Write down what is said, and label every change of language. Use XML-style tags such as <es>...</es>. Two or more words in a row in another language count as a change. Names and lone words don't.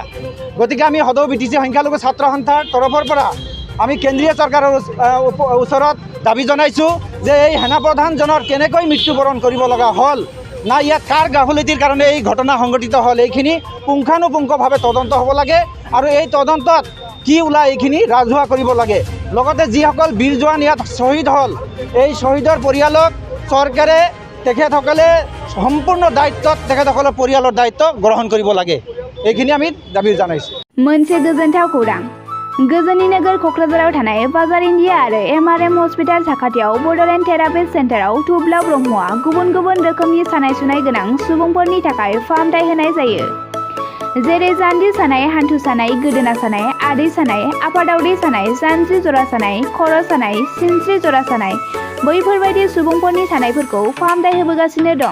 <as>গতিকে আমি সদৌ BTC সংখ্যালঘু ছাত্ৰ সন্থাৰ তৰফৰ পৰা আমি কেন্দ্ৰীয় চৰকাৰৰ ওচৰত দাবী জনাইছোঁ যে এই সেনাপ্ৰধানজনৰ কেনেকৈ মৃত্যুবৰণ কৰিব লগা হ'ল, না ইয়াত কাৰ গাফিলতিৰ কাৰণে এই ঘটনা সংঘটিত হ'ল, এইখিনি পুংখানুপুংখভাৱে তদন্ত হ'ব লাগে। আৰু এই তদন্তত কি ওলায় এইখিনি ৰাজহুৱা কৰিব লাগে। লগতে যিসকল বীৰ জোৱান ইয়াত শ্বহীদ হ'ল, এই শ্বহীদৰ পৰিয়ালক চৰকাৰে তেখেতসকলে সম্পূৰ্ণ দায়িত্বত তেখেতসকলৰ পৰিয়ালৰ দায়িত্ব গ্ৰহণ কৰিব লাগে। এইখিনি আমি দাবী জনাইছোঁ।</as> <brx>मोनसे गोजोनथाव खौरां। गोजोननि नोगोर क'क्राझाराव थानाय बाजार इन्डिया आरो MRM हस्पिटाल साखाथियाव बड'लेण्ड थेरापिस्ट सेन्टाराव थुब्ला ब्रह्मआ गुबुन गुबुन रोखोमनि सानाय सुनाय गोनां सुबुंफोरनि थाखाय फाहामथाय होनाय जायो। जेरै जान्जि सानाय, हान्थु सानाय, गोदोना सानाय, आदै सानाय, आफादावदै सानाय, जानजि जरा सानाय, खर' सानाय, सिनस्रि जरा सानाय, बैफोरबायदि सुबुंफोरनि सानायफोरखौ फाहामथाय होबोगासिनो दं।</brx>